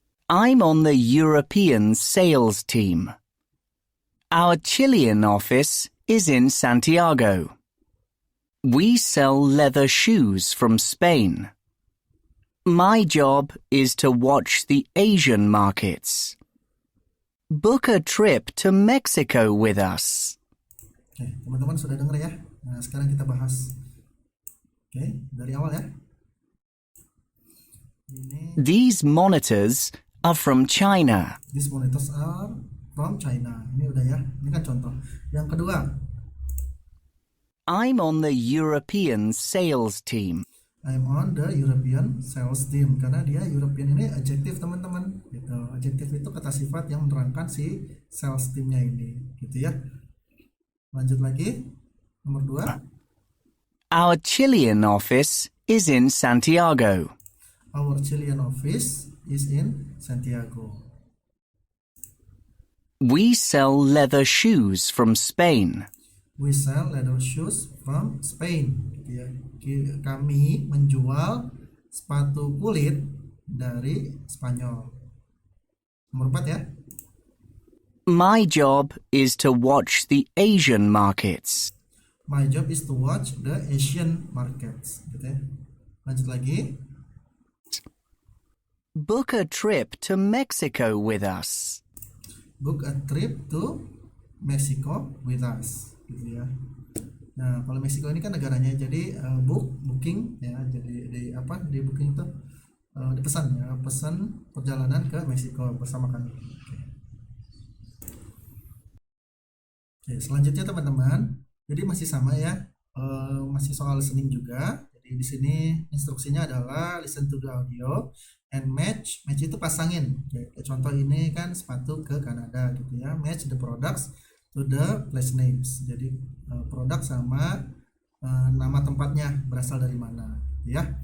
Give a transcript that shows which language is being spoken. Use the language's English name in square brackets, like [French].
[English] I'm on the European sales team. Our Chilean office is in Santiago. We sell leather shoes from Spain. My job is to watch the Asian markets. Book a trip to Mexico with us. [Indonesian] Oke, teman-teman sudah dengar ya. Nah, sekarang kita bahas. Oke, dari awal ya. Ini, [English] These monitors are from China. these monitors are from China. [Indonesian] Ini udah ya. Ini kan contoh. Yang kedua, [English] I'm on the European sales team. I'm on the European sales team. [Indonesian] Karena dia European ini adjektif teman-teman. Gitu. Adjektif itu kata sifat yang menerangkan si sales teamnya ini. Gitu ya. Lanjut lagi. Nomor 2. [English] Our Chilean office is in Santiago. Our Chilean office is in Santiago. We sell leather shoes from Spain. We sell leather shoes from Spain. [Indonesian] Gitu ya. Kami menjual sepatu kulit dari Spanyol. Nomor 4 ya. [English] My job is to watch the Asian markets. My job is to watch the Asian markets. [Indonesian] Gitu ya. Lanjut lagi. [English] Book a trip to Mexico with us. Book a trip to Mexico with us. [Indonesian] Gitu ya. Nah, kalau Meksiko ini kan negaranya, jadi booking ya, jadi di booking itu dipesan ya, pesan perjalanan ke Meksiko bersama kami. Oke, selanjutnya teman-teman, jadi masih sama ya, masih soal listening juga. Jadi di sini instruksinya adalah [English] listen to the audio and match. [Indonesian] Match itu pasangin. Oke, contoh ini kan sepatu ke Kanada gitu ya. [English] Match the products to the place names. [Indonesian] Jadi produk sama nama tempatnya berasal dari mana ya.